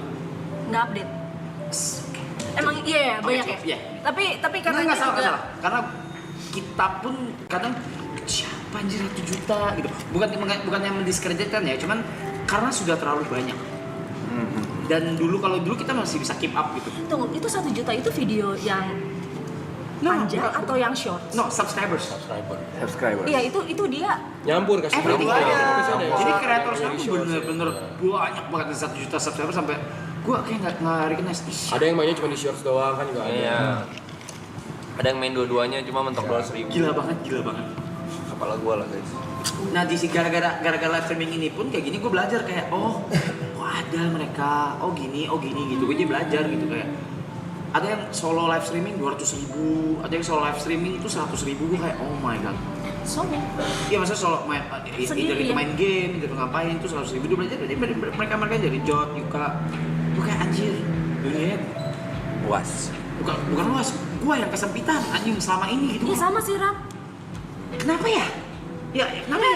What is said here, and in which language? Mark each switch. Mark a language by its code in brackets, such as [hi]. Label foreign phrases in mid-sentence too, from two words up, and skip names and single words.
[id] Nggak update. Emang iya banyak ya? Iya. Tapi karena Nggak salah. Karena kita pun kadang siapa anjir 1 juta gitu. Bukan yang mendiskreditkan ya, cuman karena sudah terlalu banyak. Dan kalau dulu kita masih bisa [en] keep up [id] gitu. Tunggu, itu 1 juta itu video yang panjang atau yang short? [en] No, subscribers. [id] Iya, itu dia Nyampur kasih everything. tahu. Jadi kreator sekarang tuh bener-bener banyak banget 1 juta subscriber sampai gua kayak nggak recognize. Ada yang mainnya cuma di shorts doang kan juga ada. Iya. Ada yang main dua-duanya cuma mentok $200.000. Gila banget. Kepala gua lah guys. Nah di gara-gara [en] live streaming [id] ini pun kayak gini gue belajar kayak oh ada mereka, oh gini gitu. Gue jadi belajar gitu kayak ada yang [en] solo live streaming [id] 200.000, ada yang [en] solo live streaming [id] itu 100.000. Gue kayak [en] oh my god. [id] solo. Iya maksudnya solo main Sendiri, itu ya? main game, itu ngapain itu 100.000 dia belajar dari mereka dari Jot, Yuka. Gue kayak anjir dunia Puas. bukan luas. Gue yang kesempitan anjing selama ini gitu. Iya sama sih Ram. Kenapa ya? Ya, kenapa ya?